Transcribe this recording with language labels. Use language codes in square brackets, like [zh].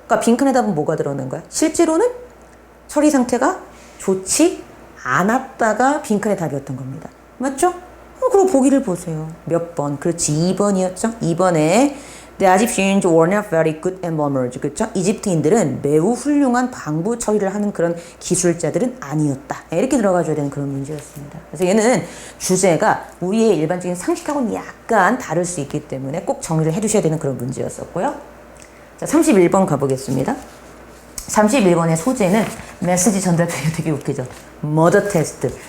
[ko] 그러니까 빈칸에 답은 뭐가 들어가는 거야? 실제로는 처리 상태가 좋지 않았다가 빈칸의 답이었던 겁니다. 맞죠? 그럼 보기를 보세요. 몇 번? 그렇지, 2번이었죠? [en] 2번에 The Egyptians were not very good embalmers. [ko] 그렇죠? 이집트인들은 매우 훌륭한 방부 처리를 하는 그런 기술자들은 아니었다. 이렇게 들어가줘야 되는 그런 문제였습니다. 그래서 얘는 주제가 우리의 일반적인 상식하고는 약간 다를 수 있기 때문에 꼭 정리를 해두셔야 되는 그런 문제였었고요. 자, 31번 가보겠습니다. 31번의 소재는 메시지 전달 표현 되게 웃기죠. 머더 테스트.